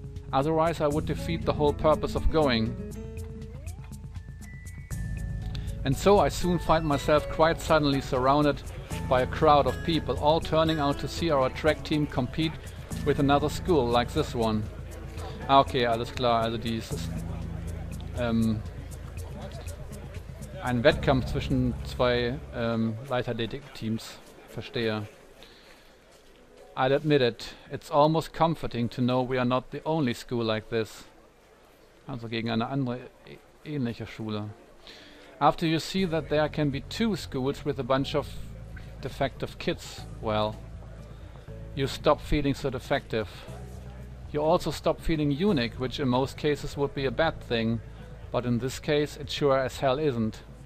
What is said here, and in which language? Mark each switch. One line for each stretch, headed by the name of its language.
English: Otherwise I would defeat the whole purpose of going. And so I soon find myself quite suddenly surrounded by a crowd of people, all turning out to see our track team compete with another school like this one.
German: Ah, okay, alles klar, also dieses ein Wettkampf zwischen zwei Leichtathletik-Teams, verstehe.
English: I'll admit it, it's almost comforting to know we are not the only school like this.
German: Also gegen eine andere ähnliche Schule.
English: After you see that there can be two schools with a bunch of defective kids, well, you stop feeling so defective. You also stop feeling unique, which in most cases would be a bad thing, but in this case it sure as hell isn't.